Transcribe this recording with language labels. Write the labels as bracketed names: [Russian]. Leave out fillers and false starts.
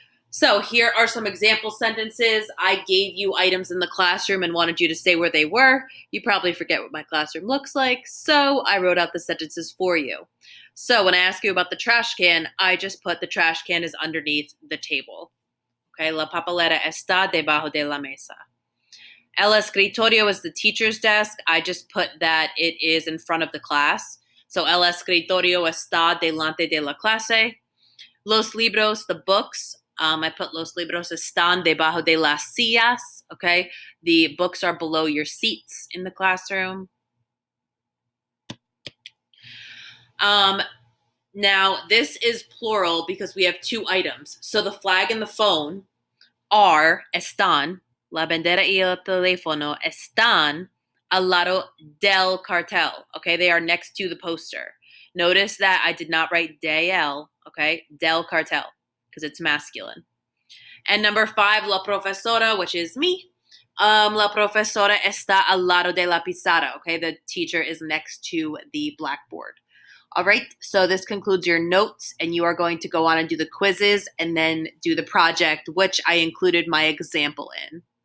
[English] So here are some example sentences. I gave you items in the classroom and wanted you to say where they were. You probably forget what my classroom looks like, so I wrote out the sentences for you. So when I ask you about the trash can, I just put the trash can is underneath the table. [Spanish] Okay, la papelera está debajo de la mesa. [English] El escritorio is the teacher's desk. I just put that it is in front of the class. So [Spanish] el escritorio está delante de la clase. Los libros, [English] the books, I put [Spanish] los libros están debajo de las sillas. [English] Okay, the books are below your seats in the classroom. Now, this is plural because we have two items. So the flag and the phone are [Spanish] están, la bandera y el teléfono están al lado del cartel. [English] Okay, they are next to the poster. Notice that I did not write de el, okay, del cartel, because it's masculine. And number 5, la profesora, which is me. [Spanish] La profesora está al lado de la pizarra. [English] Okay, the teacher is next to the blackboard. All right, so this concludes your notes, and you are going to go on and do the quizzes and then do the project, which I included my example in.